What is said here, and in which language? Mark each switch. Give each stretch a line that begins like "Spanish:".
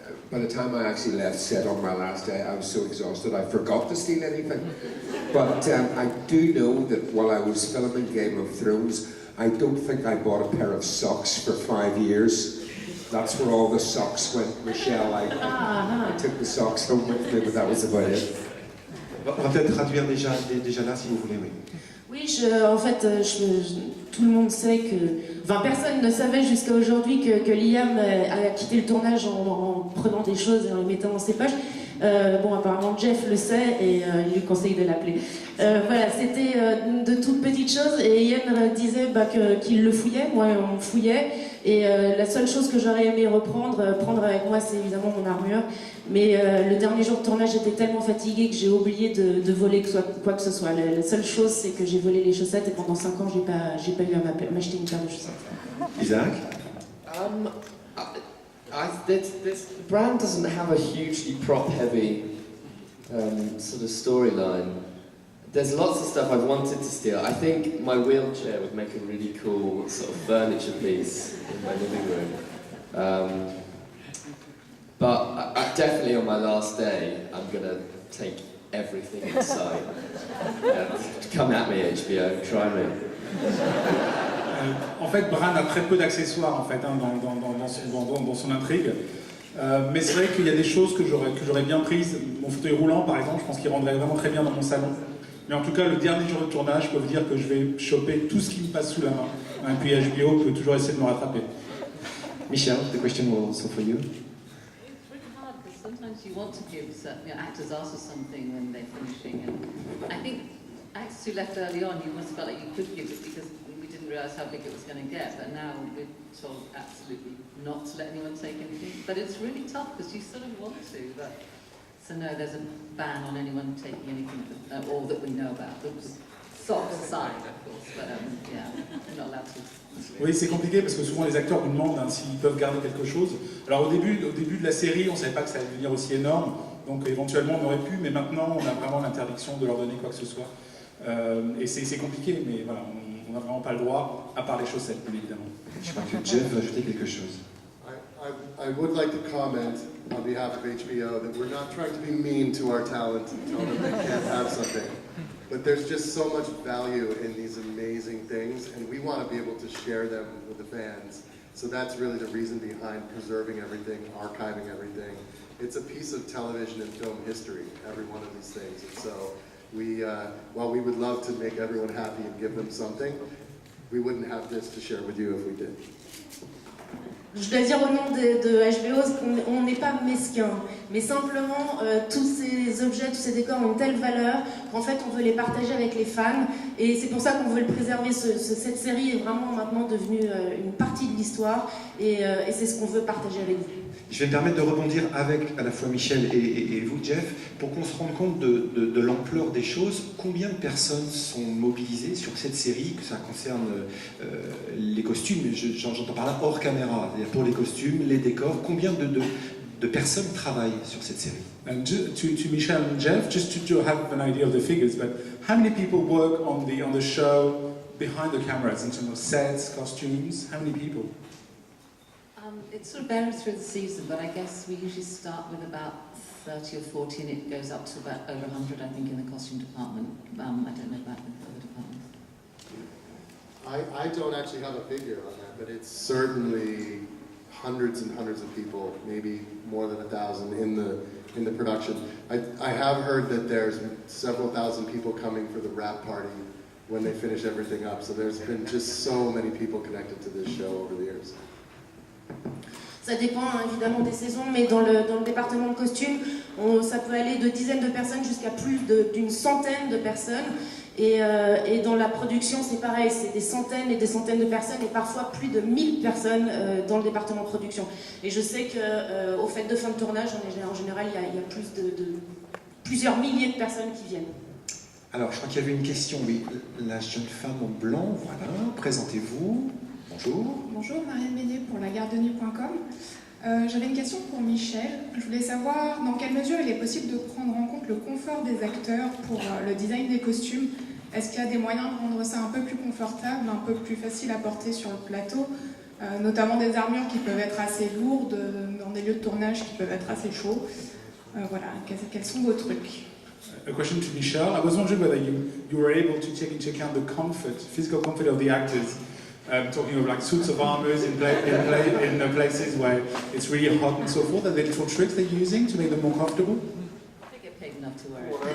English: By the time I actually left set on my last day, I was so exhausted I forgot to steal anything. But I do know that while I was filming Game of Thrones, I don't think I bought a pair of socks for 5 years. That's where all the socks went, Michelle. I took the socks home with me, but that was about it.
French: On va peut-être traduire déjà là si vous voulez, oui. Oui, en fait, tout le monde sait que... Enfin, personne ne savait jusqu'à aujourd'hui que Liam a quitté le tournage en prenant des choses et en les mettant dans ses poches. Bon, apparemment Jeff le sait et il lui conseille de l'appeler. Voilà, c'était de toutes petites choses et Ian disait qu'il le fouillait, moi on fouillait et la seule chose que j'aurais aimé prendre avec moi, c'est évidemment mon armure. Mais le dernier jour de tournage, j'étais tellement fatiguée que j'ai oublié de voler quoi que ce soit. La seule chose, c'est que j'ai volé les chaussettes et pendant 5 ans, j'ai pas eu à m'acheter une paire de chaussettes. Isaac?
English: This brand doesn't have a hugely prop-heavy sort of storyline. There's lots of stuff I've wanted to steal. I think my wheelchair would make a really cool sort of furniture piece in my living room. But definitely on my last day, I'm going to take everything in sight. Come at me, HBO, try me.
French: En fait, Bran a très peu d'accessoires en fait, hein, dans son intrigue. Mais c'est vrai qu'il y a des choses que j'aurais bien prises. Mon fauteuil roulant, par exemple, je pense qu'il rendrait vraiment très bien dans mon salon. Mais en tout cas, le dernier jour de tournage, je peux vous dire que je vais choper tout ce qui me passe sous la main. Et puis HBO peut toujours essayer de me rattraper.
English: Michelle, the question was also for you. It's really hard because sometimes you want to give certain actors ask for something when they're finishing. And I think actors who left early on, you must have felt like you could give it because we didn't realise how big it was going to get. But now we're told absolutely not to let anyone take anything. But it's really tough because you sort of want to. But so no, there's a ban on anyone taking anything, all that we know about. Socks aside, of course, but yeah, we're not allowed to.
French: Oui, c'est compliqué parce que souvent les acteurs nous demandent s'ils peuvent garder quelque chose. Alors au début de la série, on ne savait pas que ça allait devenir aussi énorme, donc éventuellement on aurait pu, mais maintenant on a vraiment l'interdiction de leur donner quoi que ce soit. Et c'est compliqué, mais voilà, on n'a vraiment pas le droit, à part les chaussettes, bien évidemment. Je crois que Jeff veut ajouter quelque chose.
English: I would like to comment on behalf of HBO that we're not trying to be mean to our talent and tell them they can't have something. But there's just so much value in these amazing things, and we want to be able to share them with the fans. So that's really the reason behind preserving everything, archiving everything. It's a piece of television and film history, every one of these things. And so while we would love to make everyone happy and give them something, we wouldn't have this to share with you if we did.
French: Je dois dire au nom de HBO qu'on n'est pas mesquin, mais simplement tous ces objets, tous ces décors ont une telle valeur qu'en fait on veut les partager avec les fans et c'est pour ça qu'on veut le préserver. Cette série est vraiment maintenant devenue une partie de l'histoire et c'est ce qu'on veut partager avec vous. Je vais me permettre de rebondir avec à la fois Michel et vous, Jeff, pour qu'on se rende compte de l'ampleur des choses. Combien de personnes sont mobilisées sur cette série, que ça concerne les costumes, j'entends par là hors caméra, c'est-à-dire pour les costumes, les décors, combien de personnes travaillent sur cette série?
English: And to Michelle and Jeff, just to have an idea of the figures, but how many people work on the show behind the cameras in terms of sets, costumes? How many people? It sort of varies through the season, but I guess we usually start with about 30 or 40 and it goes up to about over 100, I think, in the costume department. I don't know about the other departments. I don't actually have a figure on that, but it's certainly hundreds and hundreds of people, maybe more than 1,000 in the production. I have heard that there's several thousand people coming for the wrap party when they finish everything up, so there's been just so many people connected to this show over the years.
French: Ça dépend hein, évidemment des saisons, mais dans le département de costumes, ça peut aller de dizaines de personnes jusqu'à plus d'une centaine de personnes. Et dans la production, c'est pareil, c'est des centaines et des centaines de personnes et parfois plus de 1000 personnes dans le département de production. Et je sais qu'aux fêtes de fin de tournage, en général, il y a plusieurs milliers de personnes qui viennent. Alors, je crois qu'il y avait une question, oui. La jeune femme en blanc, voilà, présentez-vous. Bonjour. Bonjour, Marianne Bélier pour lagardenuit.com. J'avais une question pour Michel. Je voulais savoir dans quelle mesure il est possible de prendre en compte le confort des acteurs pour le design des costumes. Est-ce qu'il y a des moyens de rendre ça un peu plus confortable, un peu plus facile à porter sur le plateau, notamment des armures qui peuvent être assez lourdes dans des lieux de tournage qui peuvent être assez chauds. Voilà, quels sont vos trucs?
English: A question to Michel. I was wondering whether you were able to take into account the physical comfort of the actors. Talking of like suits of armors in places where it's really hot and so forth. Are there little tricks they're using to make them more comfortable? They get paid enough to wear it.